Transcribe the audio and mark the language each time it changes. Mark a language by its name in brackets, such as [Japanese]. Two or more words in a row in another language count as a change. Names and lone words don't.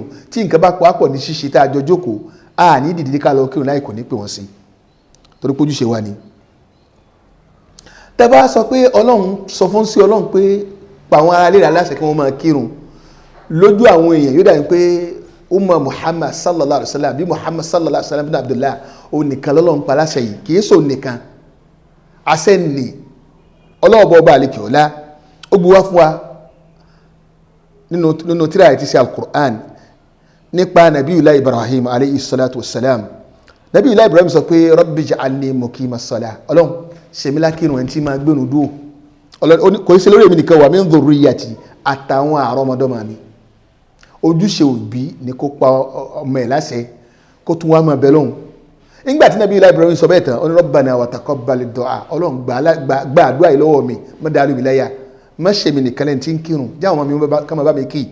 [Yoruba] Tí nǹkan bá pọ̀ ní ṣíṣe tá a jọ jókòó, a ní dìde ká lọ kírun láì kò ní pè wọ́n sí, torí pé ojúṣe wa ni. Tá a bá sọ pé Ọlọ́run sọ fún sí Ọlọ́run pé pa àwọn ará ilé rẹ̀ láṣẹ kí wọ́n máa kírun, lójú àwọn èèyàn yóò dàbí pé umma Muhammad [Arabic] صلى الله عليه وسلم [Yoruba] bí Muhammad [Arabic] صلى الله عليه وسلم [Yoruba] bin Abdullah ó nìkan lọ́lọ́run pa láṣẹ yìí, kì í sọ nìkan àṣẹ nì ọlọ́ọ̀bọ̀ ọba àlekè ọ̀la ó bu wá fún wa nínú tírà àti sí al-Qur'an nípa Nabiyullah Ibrahim [Arabic] عليه الصلاة والسلام. [Yoruba] Nabiyullah Ibrahim sọ pé [Arabic] رب اجعلني مقيم الصلاة, [Yoruba] Ọlọ́run ṣèmi lákìrùn ẹni tí máa gbénu dúró, kò í ṣe lórí èmi nìkan [Arabic] ومن ذريتي [Yoruba] àtàwọn àrọ́mọdọ́mọ mi. Ojúṣe òbí ni kó pa ọmọ ẹ̀ láṣẹ kó tún wá máa bẹ lóhùn. Nígbà tí Nabiyullah Ibrahim sọ bẹ́ẹ̀ tán ó ní [Arabic] ربنا وتقبل دعاء, [Yoruba] Ọlọ́run gba àdúrà yìí lọ́wọ́ mi, má dàrú mi láyà, má ṣe mi nìkan lẹ́ni tí ń kírun, jẹ́ àwọn ọmọ mi ká máa bá mi kí.